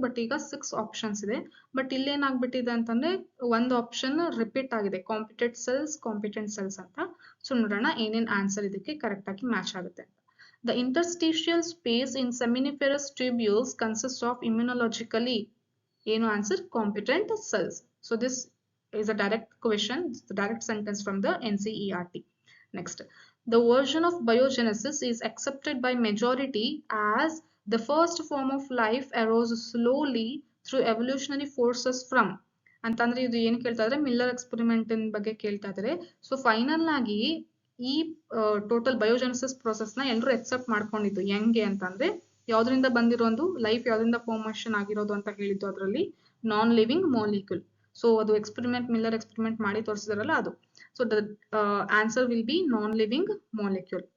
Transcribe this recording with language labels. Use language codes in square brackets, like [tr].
[kn] But ಈಗ 6 options ಇದೆ. But ಇಲ್ಲೇನಾಗ್ಬಿಟ್ಟಿದೆ ಅಂತಂದ್ರೆ ಒಂದು ಆಪ್ಷನ್ ರಿಪೀಟ್ ಆಗಿದೆ, ಕಾಂಪಿಟೆಂಟ್ ಸೆಲ್ಸ್ ಅಂತ. ಸೊ ನೋಡೋಣ ಏನೇನ್ ಆನ್ಸರ್ ಇದಕ್ಕೆ ಕರೆಕ್ಟ್ ಆಗಿ ಮ್ಯಾಚ್ ಆಗುತ್ತೆ. [en] The interstitial space in seminiferous tubules consist of immunologically, ಏನು answer, competent cells. So this is a direct question, direct sentence from the NCERT. Next, the version of biogenesis is accepted by majority as the first form of life arose slowly through evolutionary forces from [kn] ಅಂತಂದ್ರೆ ಇದು ಏನ್ ಕೇಳ್ತಾ ಇದ್ರೆ Miller experiment ಬಗ್ಗೆ ಕೇಳ್ತಾ ಇದ್ದಾರೆ. So final ಆಗಿ ಈ ಟೋಟಲ್ ಬಯೋಜೆನೆಸಿಸ್ ಪ್ರೊಸೆಸ್ ನ ಎಲ್ಲರೂ ಎಕ್ಸೆಪ್ಟ್ ಮಾಡ್ಕೊಂಡಿದ್ದು ಹೆಂಗೆ ಅಂತಂದ್ರೆ ಯಾವ್ದ್ರಿಂದ ಬಂದಿರೋ ಒಂದು ಲೈಫ್ ಯಾವ್ದ್ರಿಂದ ಫಾರ್ಮೇಷನ್ ಆಗಿರೋದು ಅಂತ ಹೇಳಿದ್ದು ಅದರಲ್ಲಿ ನಾನ್ ಲಿವಿಂಗ್ ಮಾಲಿಕ್ಯೂಲ್. ಸೊ ಅದು ಎಕ್ಸ್ಪೆರಿಮೆಂಟ್, ಮಿಲ್ಲರ್ ಎಕ್ಸ್ಪೆರಿಮೆಂಟ್ ಮಾಡಿ ತೋರಿಸಿದಾರಲ್ಲ ಅದು. [en] So the answer will be non living molecule.